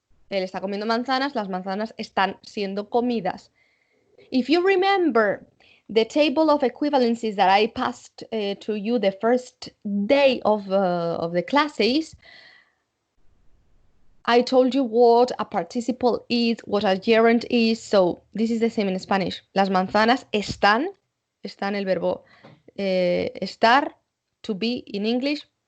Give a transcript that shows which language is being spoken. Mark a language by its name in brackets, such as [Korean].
[Spanish] Él está comiendo manzanas, las manzanas están siendo comidas. [English] If you remember the table of equivalencies that I passed to you the first day of the classes, I told you what a participle is, what a gerund is, so this is the same in Spanish. [Spanish] Las manzanas están el verbo estar, [English] to be in English.